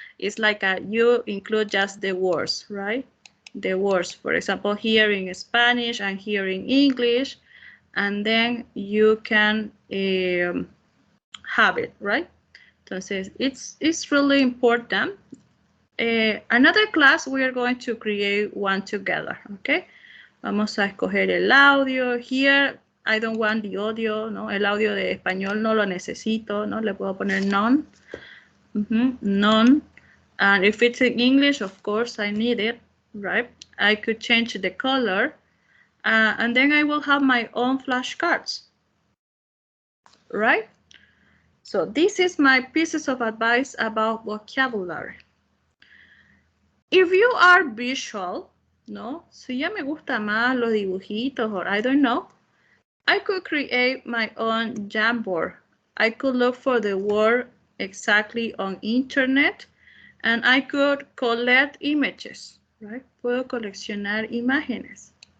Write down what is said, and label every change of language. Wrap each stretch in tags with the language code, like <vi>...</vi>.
<en>It's like you include just the words, right? The words, for example, here in Spanish and here in English, and then you can have it, right? Entonces, it's really important. Another class, we are going to create one together, okay?</en> <es>Vamos a escoger el audio.</es> <en>Here, I don't want the audio, ¿no?</en> <es>El audio de español no lo necesito, ¿no? Le puedo poner none.</es> <en>None. And if it's in English, of course, I need it, right? I could change the color. And then I will have my own flashcards, right? So this is my pieces of advice about vocabulary. If you are visual, ¿no?</en> <es>Si ya me gusta más los dibujitos,</es> <en>or I don't know, I could create my own Jamboard. I could look for the word exactly on internet, and I could collect images, right?</en> <es>Puedo coleccionar imágenes.</es>